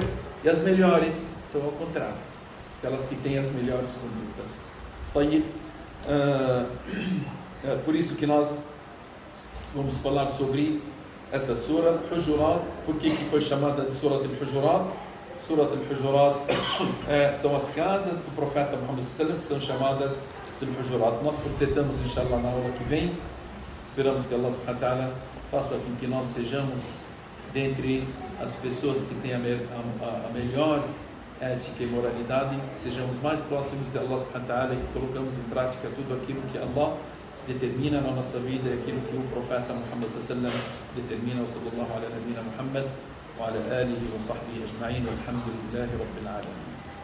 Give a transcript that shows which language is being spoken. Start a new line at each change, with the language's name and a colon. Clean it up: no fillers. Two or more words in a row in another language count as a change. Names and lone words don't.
Portuguese: E as melhores são ao contrário, aquelas que têm as melhores condutas. Por isso que nós vamos falar sobre essa Surah Al-Hujurat. Por que foi chamada de Surah Al-Hujurat? Surah Al-Hujurat são as casas do profeta Muhammad
Arabic: صلى الله عليه وسلم,
Portuguese: que são chamadas de Al-Hujurat. Nós completamos, inshallah, na aula que vem. Esperamos que Allah
Arabic: سبحانه وتعالى
Portuguese: faça com que nós sejamos dentre as pessoas que têm a melhor ética e moralidade, que sejamos mais próximos de Allah
Arabic: سبحانه وتعالى
Portuguese: e que colocamos em prática tudo aquilo que Allah determina na nossa vida, aquilo que o profeta Muhammad
Arabic: صلى الله عليه وسلم
Portuguese: determina.
Arabic: صلى الله على نبينا محمد وعلى آله وصحبه أجمعين، والحمد لله رب العالمين.